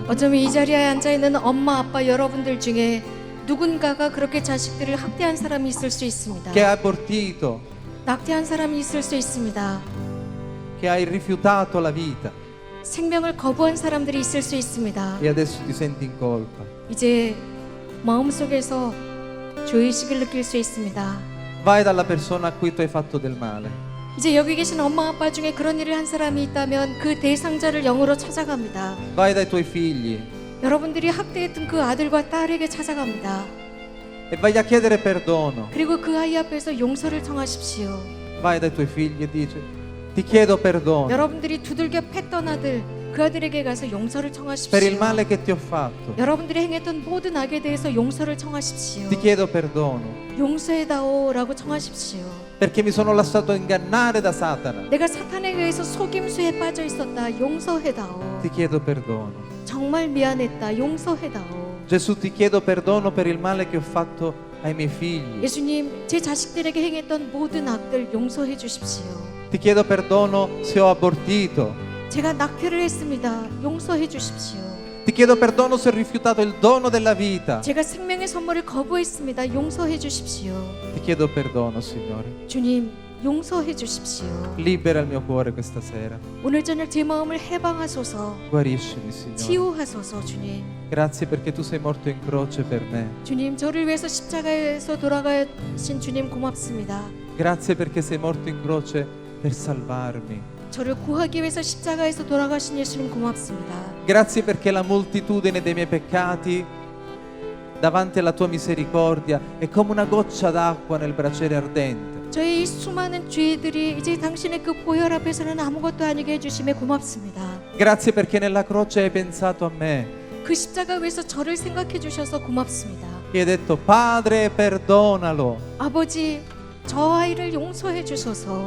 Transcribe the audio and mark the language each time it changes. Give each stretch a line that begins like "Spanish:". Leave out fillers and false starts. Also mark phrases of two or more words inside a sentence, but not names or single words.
Korean: 어쩌면 이 자리에 앉아 있는 엄마, 아빠 여러분들 중에 누군가가 그렇게 자식들을 학대한 사람이 있을 수 있습니다.
Italian: Che ha abortito,
Korean: 낙태한 사람이 있을 수 있습니다.
Italian: che hai rifiutato la vita
Korean: 생명을 거부한 사람들이 있을 수 있습니다.
Italian: e adesso ti senti in colpa.
Korean: 이제 마음속에서 죄의식을 느낄 수 있습니다.
Italian: Vai dalla persona a cui tu hai fatto del male.
Korean: 이제 여기 계신 엄마, 아빠 중에 그런 일을 한 사람이 있다면 그 대상자를 영으로 찾아갑니다.
Italian: Vai dai tuoi figli
Korean: 여러분들이 학대했던 그 아들과 딸에게 찾아갑니다.
Italian: e vai a chiedere perdono.
Korean: 그리고 그 아이 앞에서 용서를 청하십시오.
Italian: Vai dai tuoi figli e dici: ti chiedo perdono
Korean: 여러분들이 두들겨 팼던 아들, 그 아들에게 가서 용서를
Italian: per il
Korean: 청하십시오.
Italian: male che ti ho fatto.
Korean: 여러분들이 행했던 모든 악에 대해서 용서를 청하십시오.
Italian: Ti chiedo perdono
Korean: 용서해다오라고 청하십시오.
Italian: perché mi sono lasciato ingannare da Satana.
Korean: 내가 사탄에 의해서 속임수에 빠져 있었다. 용서해다오.
Italian: Ti chiedo perdono.
Korean: 정말 미안했다. 용서해다오.
Italian: Gesù, ti chiedo perdono per il male che ho fatto ai miei figli.
Korean: 예수님, 제 자식들에게 행했던 모든 악들 용서해 주십시오.
Italian: Ti chiedo perdono se ho abortito.
Korean: 제가 낙태를 했습니다. 용서해 주십시오.
Italian: Ti chiedo perdono se ho rifiutato il dono della vita.
Korean: 제가 생명의 선물을 거부했습니다. 용서해 주십시오.
Italian: Ti chiedo perdono, Signore.
Korean: 주님, 용서해 주십시오.
Italian: Libera il mio cuore questa sera.
Korean: 오늘 저녁 제 마음을 해방하소서.
Italian: Guariscimi, Signore.
Korean: 치유하소서. 주님.
Italian: Grazie perché tu sei morto in croce per me.
Korean: 주님, 저를 위해서 십자가에서 돌아가신 주님 고맙습니다.
Italian: Grazie perché sei morto in croce per salvarmi.
Korean: 저를 구하기 위해서 십자가에서 돌아가신 예수님 고맙습니다.
Italian: Grazie perché la moltitudine dei miei peccati davanti alla tua misericordia è come una goccia d'acqua nel braciere ardente.
Korean: 저의 이 수많은 죄들이 이제 당신의 그 보혈 앞에서는 아무것도 아니게 해주심에 고맙습니다.
Italian: Grazie perché nella croce hai pensato a me
Korean: 그 십자가 위에서 저를 생각해 주셔서 고맙습니다.
Italian: e hai detto: Padre, perdonalo
Korean: 아버지, 저 아이를 용서해 주소서.